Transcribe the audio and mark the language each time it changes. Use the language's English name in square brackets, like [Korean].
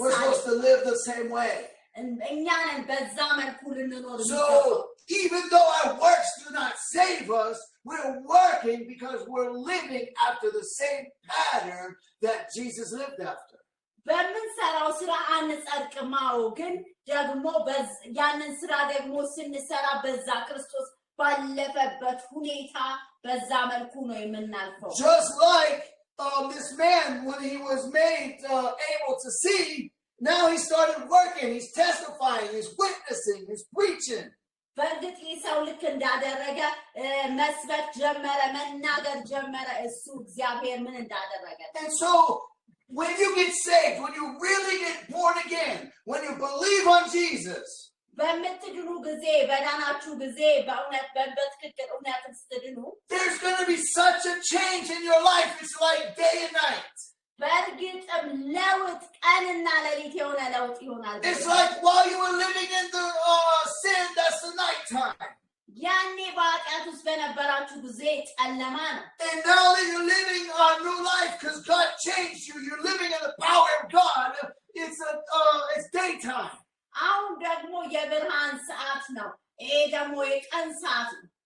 [English] We're supposed to live the same way. [Amharic] እኛን በዛ መልኩ ልንኖር። [English] So even though our works do not save us, we're working because we're living after the same pattern that Jesus lived after. [Amharic] በምንሰራው ስራ አንጸድቅማው ግን ደግሞ ያንን ስራ ደግሞ ስንሰራ በዛ ክርስቶስ ባለፈበት ሁኔታ በዛ መልኩ ነው የምናልፈው [English] just like this man when he was made able to see now he started working he's testifying he's witnessing he's preaching [Amharic] በእርግጥ ሰው ልክ እንዳደረገ መስበክ ጀመረ መናገር ጀመረ እሱ እግዚአብሔር ምን እንዳደረገ [English] and so when you get saved, when you really get born again, when you believe on Jesus, [Amharic] በምትድኑ ጊዜ በዳናችሁ ጊዜ በእውነት በትክክል እውነትን ስትድኑ [English] there's going to be such a change in your life. It's like day and night. [Amharic] በእርግጥም ለውጥ ቀንና ሌሊት የሆነ ለውጥ ይሆናል [English] It's like while you were living in the sin, that's the night time. [Amharic] ያኔ በኃጢአት ውስጥ በነበራችሁ ጊዜ ጨለማ ነው [English] And now that you're living a new life because God changed you, you're living in the power of God, it's daytime. [Amharic] አሁን ደግሞ የብርሃን ሰዓት ነው ይሄ ደግሞ የቀን ሰዓት ነው